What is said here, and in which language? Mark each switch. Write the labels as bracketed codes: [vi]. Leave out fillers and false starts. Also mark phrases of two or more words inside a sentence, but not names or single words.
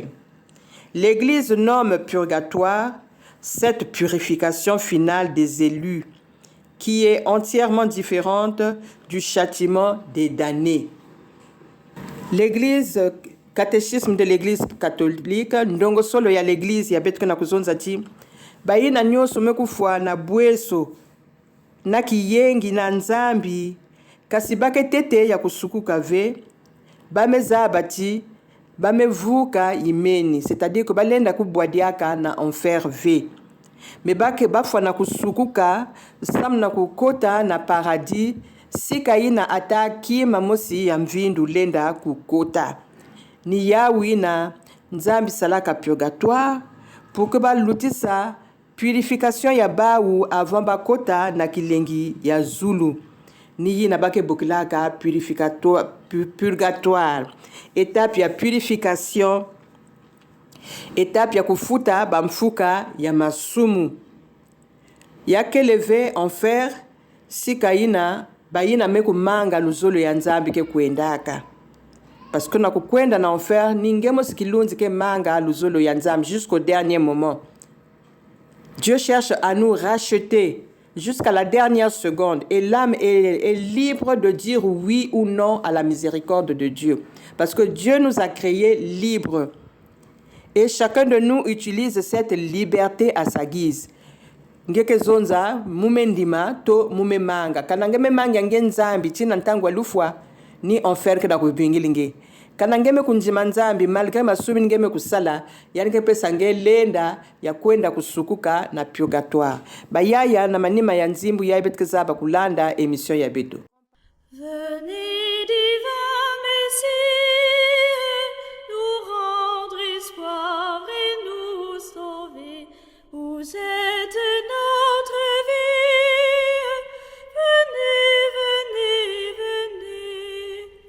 [fr] L'Église nomme purgatoire cette purification finale des élus qui est entièrement différente du châtiment des damnés. L'Église, catéchisme de l'Église catholique, [ktu] ndongo solo ya l'Église ya betuke na kuzonza ti, bayina nyoso mekufwa na bweso na kiyengi na nzambi kasi bake tete ya kusukuka ve bameza bati bamevuka imeni, [fr] c'est-à-dire que [ktu] balenda kubwadiaka na enfer ve me bake bafwa na kusukuka sam na kukota na paradis sika ina ata kima mosi ya mvindu lenda kukota ni yawi na nzambi salaka purgatoire [fr] pour que [ktu] balutisa purification ya bawu avant bakota na kilengi ya zulu ni yina bake bokilaka [fr] purgatoire étape [ktu] ya purification étape ya kufuta bamfuka ya masumu ya keleve enfer sika ina bayina meku manga luzolo ya nzambi ke kuendaka [fr] parce que [ktu] na kukwenda na enfer ningemo sikilunzi ke manga luzolo ya nzambi [fr] jusqu'au dernier moment. Dieu cherche à nous racheter jusqu'à la dernière seconde et l'âme est libre de dire oui ou non à la miséricorde de Dieu. Parce que Dieu nous a créés libres. Et chacun de nous utilise cette liberté à sa guise. [ktu] Ngeke zonza mumendima to mumemanga. Kanange memanga nge nzambi tina ntangwa lufwa ni enfer ke da kubingilinge. kana ngeme kunjima nzambi malgré masumi ngeme kusala yani ngepesa ngelenda ya kwenda kusukuka na purgatoire bayaya na manima ya nzimbu ya betkeza kulanda émission ya beto. [fr] Venez divin Messie, nous rendre espoir et nous sauver. Vous êtes notre vie. Venez, venez, venez.